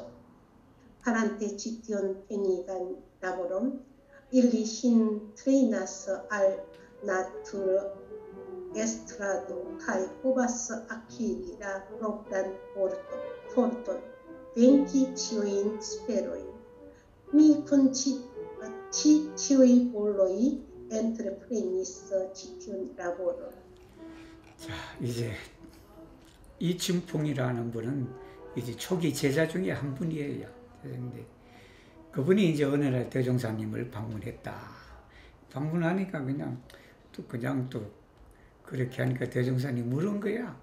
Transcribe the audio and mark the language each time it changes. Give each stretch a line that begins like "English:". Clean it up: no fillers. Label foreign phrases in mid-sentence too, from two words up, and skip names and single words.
Esperanto: Farante ĉi tiun penigan laboron, ili ŝin trejnas al naturestrado kaj povas akiri la propran forton, venki ĉiujn superojn. Mi kun ĉi tiuj voloj entreprenis ĉi tiun laboron.
Korean: 자, 이제 이춘풍이라는 분은 이제 초기 제자 중에 한 분이에요. 근데 그분이 이제 어느 날 대종사님을 방문했다. 방문하니까 그냥 또 그렇게 하니까 대종사님 물은 거야.